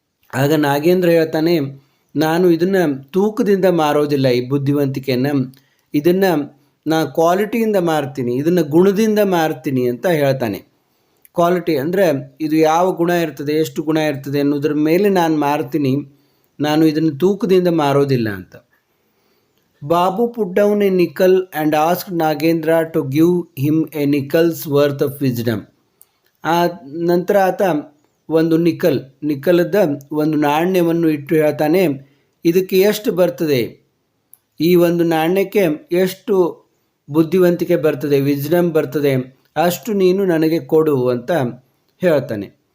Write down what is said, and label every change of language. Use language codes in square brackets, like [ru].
[kn] ಆಗ ನಾಗೇಂದ್ರ ಹೇಳ್ತಾನೆ, ನಾನು ಇದನ್ನು ತೂಕದಿಂದ ಮಾರೋದಿಲ್ಲ, ಈ ಬುದ್ಧಿವಂತಿಕೆಯನ್ನು, ಇದನ್ನು ನಾನು ಕ್ವಾಲಿಟಿಯಿಂದ ಮಾರ್ತೀನಿ, ಇದನ್ನು ಗುಣದಿಂದ ಮಾರ್ತೀನಿ ಅಂತ ಹೇಳ್ತಾನೆ. ಕ್ವಾಲಿಟಿ ಅಂದರೆ ಇದು ಯಾವ ಗುಣ ಇರ್ತದೆ, ಎಷ್ಟು ಗುಣ ಇರ್ತದೆ ಅನ್ನೋದ್ರ ಮೇಲೆ ನಾನು ಮಾರ್ತೀನಿ, ನಾನು ಇದನ್ನು ತೂಕದಿಂದ ಮಾರೋದಿಲ್ಲ ಅಂತ. [en] Babu put down a nickel and asked Nagendra to give him a nickel's worth of wisdom. [kn] ಆ ನಂತರ ಆತ ಒಂದು ನಿಕ್ಕಲದ ಒಂದು ನಾಣ್ಯವನ್ನು ಇಟ್ಟು ಹೇಳ್ತಾನೆ, ಇದಕ್ಕೆ ಎಷ್ಟು ಬರ್ತದೆ, ಈ ಒಂದು ನಾಣ್ಯಕ್ಕೆ ಎಷ್ಟು ಬುದ್ಧಿವಂತಿಕೆ ಬರ್ತದೆ, ವಿಜ್ಡಮ್ ಬರ್ತದೆ, ಅಷ್ಟು ನೀನು ನನಗೆ ಕೊಡು ಅಂತ ಹೇಳ್ತಾನೆ.